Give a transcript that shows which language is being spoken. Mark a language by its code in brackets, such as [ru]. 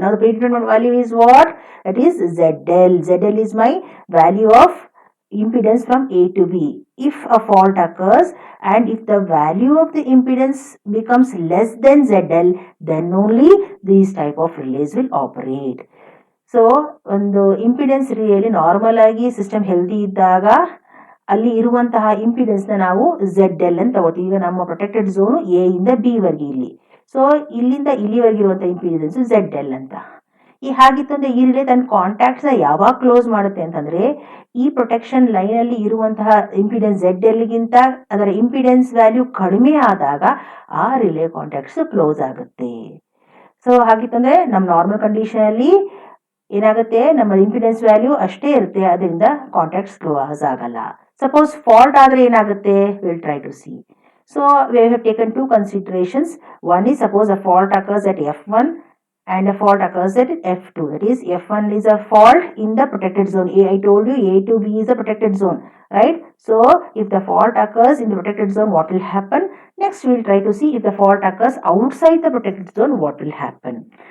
[en] Now the predetermined value is what? That is ZL. ZL is my value of impedance from A to B. If a fault occurs and if the value of the impedance becomes less than ZL, then only these type of relays will operate. [kn] So ಒಂದು impedance ರಿಲೇಲಿ normal ಆಗಿ system healthy ಇದ್ದಾಗ ಅಲ್ಲಿ ಇರುವಂತಹ impedance ನ ನಾವು ZL ಅಂತ ತಗೋತೀವಿ. ಈಗ ನಮ್ಮ ಪ್ರೊಟೆಕ್ಟೆಡ್ ಝೋನ್ ಎ ಇಂದ ಬಿ ವರೆಗೆ ಇಲ್ಲಿ. ಸೊ ಇಲ್ಲಿಂದ ಇಲ್ಲಿವರೆಗೆ ಇರುವಂತಹ ಇಂಪಿಡೆನ್ಸ್ ZL ಅಂತ. ಹಾಗಿತ್ತು ಅಂದ್ರೆ ಈ ರಿಲೇ ತನ್ನ ಕಾಂಟ್ಯಾಕ್ಟ್ಸ್ ಯಾವಾಗ ಕ್ಲೋಸ್ ಮಾಡುತ್ತೆ ಅಂತಂದ್ರೆ, ಈ ಪ್ರೊಟೆಕ್ಷನ್ ಲೈನ್ ಅಲ್ಲಿ ಇರುವಂತಹ ಇಂಪಿಡೆನ್ಸ್ ZL ಗಿಂತ ಅದರ ಇಂಪಿಡೆನ್ಸ್ ವ್ಯಾಲ್ಯೂ ಕಡಿಮೆ ಆದಾಗ ಆ ರಿಲೇ ಕಾಂಟ್ಯಾಕ್ಟ್ಸ್ ಕ್ಲೋಸ್ ಆಗುತ್ತೆ. ಸೊ ಹಾಗಿತ್ತಂದ್ರೆ ನಮ್ಮ ನಾರ್ಮಲ್ ಕಂಡೀಷನ್ ಅಲ್ಲಿ ಏನಾಗುತ್ತೆ, ನಮ್ಮ ಇಂಪಿಡೆನ್ಸ್ ವ್ಯಾಲ್ಯೂ ಅಷ್ಟೇ ಇರುತ್ತೆ, ಅದರಿಂದ ಕಾಂಟ್ಯಾಕ್ಟ್ಸ್ ಕ್ಲೋಸ್ ಆಗಲ್ಲ. ಸಪೋಸ್ ಫಾಲ್ಟ್ ಆದ್ರೆ ಏನಾಗುತ್ತೆ, [en] Will try to see. So we have taken two considerations. One is suppose a fault occurs at F1 and a fault occurs at F2. That is, F1 is a fault in the protected zone. I told you A to B is a protected zone, right? So if the fault occurs in the protected zone, what will happen? Next we will try to see if the fault occurs outside the protected zone, what will happen.